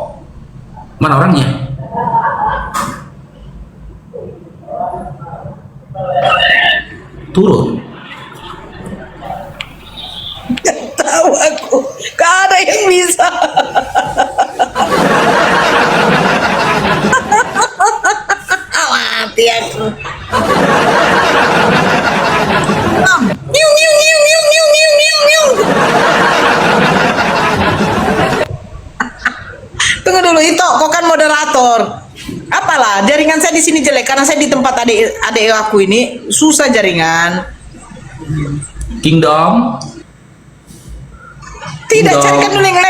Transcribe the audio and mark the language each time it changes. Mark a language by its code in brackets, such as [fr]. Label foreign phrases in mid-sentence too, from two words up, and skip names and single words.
[id] Mana orangnya? Turun. Tahu aku, gak ada yang bisa. Mati aku. Nyung nyung nyung nyung nyung nyung nyung nyung. Tunggu dulu itu, kok kan moderator. Apalah, jaringan saya di sini jelek karena saya di tempat adik aku ini susah jaringan. Kingdom. Tidak, carikan dulu yang lain.